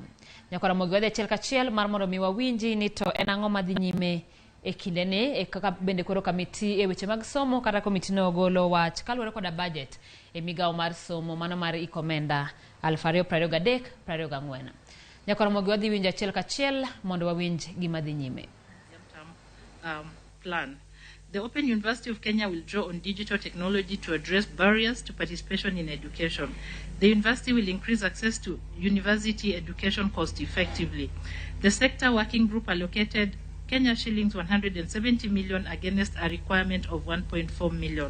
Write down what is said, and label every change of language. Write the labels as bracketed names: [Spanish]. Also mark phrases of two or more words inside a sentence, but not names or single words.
[Luo (Kenya and Tanzania)] Nyakora Ramogi wadhi achiel kachiel mar mondo mi wawinji ni to en ang'o madhi nyime e kindene e kaka bende koro kamiti e weche mag somo kata komiti no golo wach kaluwore koda budget e migao mar somo mano mar Omenda 2023-2024. Nyakora Ramogi wadhi winjo achiel kachiel mondo wawinj gima dhi nyime. [English] Plan. The Open University of Kenya will draw on digital technology to address barriers to participation in education. The university will increase access to university education cost effectively. The sector working group allocated Kenya shillings 170 million against a requirement of 1.4 million.